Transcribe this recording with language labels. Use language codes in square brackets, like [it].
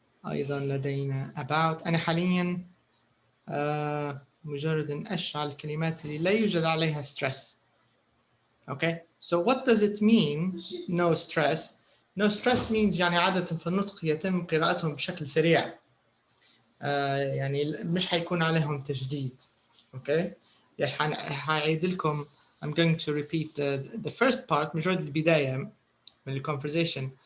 [ar] أيضا لدينا about. أنا حاليا مجرد أشر على الكلمات اللي لا يوجد عليها stress. [en] Okay, so what does it mean no stress? No stress means [ar] يعني عادة في النطق يتم قراءتهم بشكل سريع. يعني مش حيكون عليهم تجديد. Okay, يعني حأعيد لكم. [en] I'm going to repeat the first part [ar] مجرد البداية من ال [en] conversation.